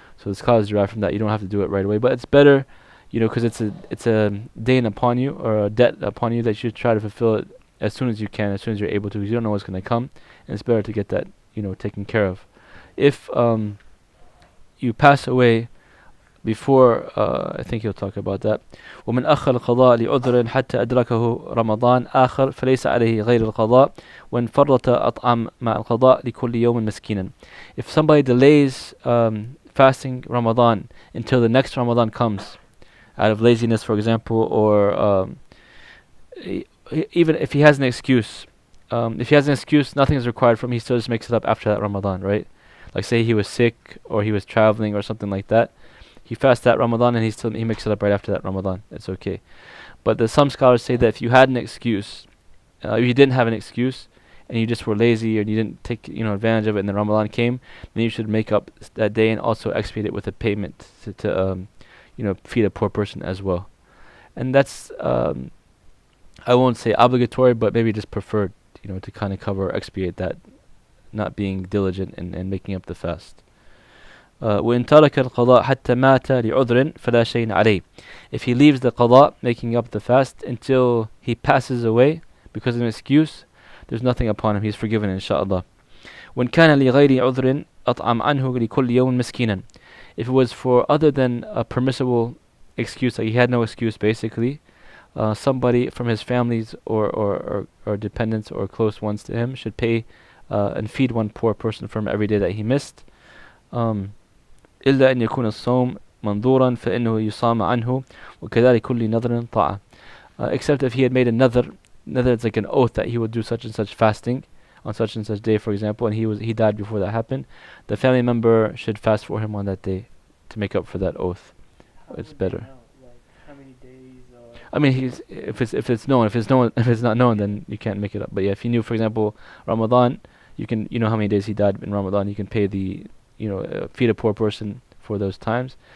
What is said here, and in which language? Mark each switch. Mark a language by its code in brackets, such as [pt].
[en] So the scholars derive from that. You don't have to do it right away, but it's better, because it's a dain upon you, or a debt upon you, that you should try to fulfill it as soon as you can, as soon as you're able to, because you don't know what's going to come, and it's better to get that, taken care of. If you pass away before, I think he'll talk about that. [ar] ومن أخر القضاء لعذر حتى أدركه رمضان آخر فليس عليه غير القضاء وإن فرط أطعم مع القضاء لكل يوم مسكينا. [en] If somebody delays fasting Ramadan until the next Ramadan comes, out of laziness, for example, or even if he has an excuse, nothing is required from him. He still just makes it up after that Ramadan, right? Like say he was sick or he was traveling or something like that. He fasts that Ramadan and he makes it up right after that Ramadan. It's okay. But some scholars say that if you had an excuse, if you didn't have an excuse, and you just were lazy and you didn't take advantage of it, and then Ramadan came, then you should make up that day and also expiate it with a payment to feed a poor person as well. And that's I won't say obligatory, but maybe just preferred, to kind of cover or expiate that, not being diligent and making up the fast. [ar] وإن ترك القضاء حتى مات لعذر فلا شيء عليه. [en] If he leaves the qada, making up the fast, until he passes away because of an excuse, there's nothing upon him. He's forgiven, inshallah. [ar] وإن كان لغير عذر أطعم عنه لكل يوم مسكينا. [en] If it was for other than a permissible excuse, like he had no excuse basically, somebody from his families or dependents or close ones to him should pay and feed one poor person from every day that he missed. [ar] إلا أن يكون الصوم منظورا فإنه يصام عنه وكذلك كل نذر طاعة. [en] Except if he had made another, it's like an oath that he would do such and such fasting on such and such day, for example, and he died before that happened, the family member should fast for him on that day to make up for that oath. It's better. Like how many days? I mean, if it's known, if it's not known, then you can't make it up. But yeah, if you knew, for example, Ramadan, you can, how many days he died in Ramadan, you can pay the, feed a poor person for those times.